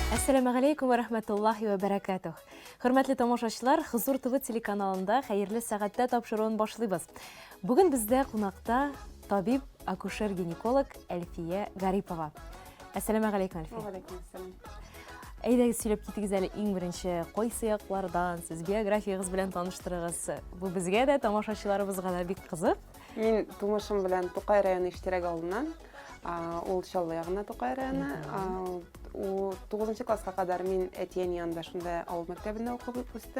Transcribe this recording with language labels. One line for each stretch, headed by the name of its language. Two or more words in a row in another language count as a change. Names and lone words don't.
Arabic: السلام عليكم ورحمة الله وبركاته.
Tatar: Хөрмәтле тамашачылар, Хозур ТВ телеканалында хәерле сәгатьтә тапшыруын башлыйбыз. Бүген бездә кунакта табиб, акушер-гинеколог Әлфия Гарипова.
Arabic: السلام عليكم, Әлфия. وعليكم السلام.
Tatar: Әйдәгез сөйләп китегез әле иң беренче кайсы яклардан сез биографиягыз белән таныштырыгыз. Бу безгә дә тамашачыларыбызга да бик кызык. Мин тумышым белән Тукай районы Иштирәк авылыннан, ул Чаллы ягына Тукай районы. 9 класска кадәр мин әтием янында шунда авыл мәктәбендә укып үстем.